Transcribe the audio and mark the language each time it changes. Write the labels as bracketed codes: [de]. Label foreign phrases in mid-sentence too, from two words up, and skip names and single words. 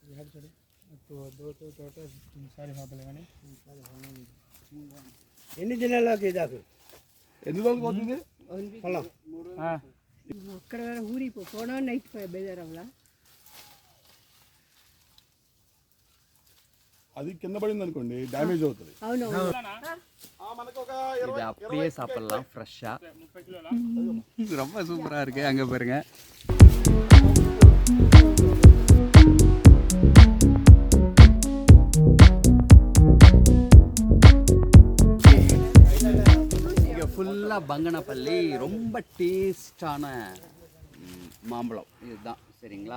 [te] ఎన్ని దినాలకి దాకా ఎన్ని రోజులు పోతుంది పొలం? అక్కడ ఊరికి పోనా నైట్ బేజారవ్వలా. అది కింద పడింది అనుకోండి, డ్యామేజ్ అవుతుంది. [ta] இது அப்படியே சாப்பிடலாம் ஃப்ரெஷ்ஷாக. ரொம்ப சூப்பராக இருக்குது. அங்கே பாருங்க. இங்கே ஃபுல்லாக பங்கனப்பள்ளி ரொம்ப டேஸ்டான மாம்பழம் இதுதான், சரிங்களா?